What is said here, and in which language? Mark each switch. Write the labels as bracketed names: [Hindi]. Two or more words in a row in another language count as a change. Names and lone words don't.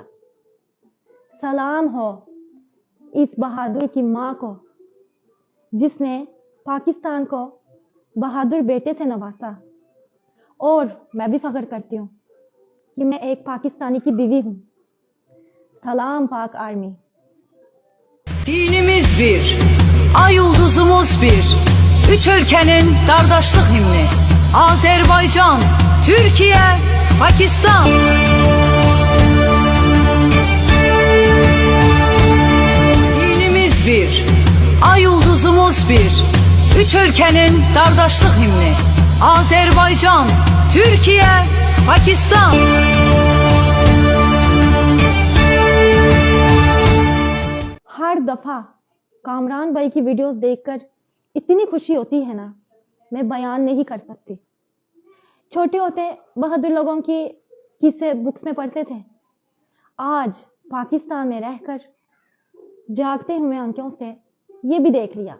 [Urdu] سلام ہو اس بہادر کی ماں کو جس نے پاکستان کو بہادر بیٹے سے نوازا، اور میں بھی فخر کرتی ہوں کہ میں ایک پاکستانی کی بیوی hum. Salam Pak Army. [Turkish] Dinimiz bir, ay yıldızımız bir. Üç ülkenin kardeşlik himni. Azerbaycan, Türkiye, Pakistan. Dinimiz bir, ay yıldızımız bir. Üç ülkenin kardeşlik himni. Azerbaycan, Türkiye, Pakistan. [Urdu] ہر دفعہ کامران بھائی کی ویڈیوز دیکھ کر اتنی خوشی ہوتی ہے نا، میں بیان نہیں کر سکتی۔ چھوٹے ہوتے بہادر لوگوں کی قصے بکس میں پڑھتے تھے، آج پاکستان میں رہ کر جاگتے ہوئے آنکھوں سے یہ بھی دیکھ لیا۔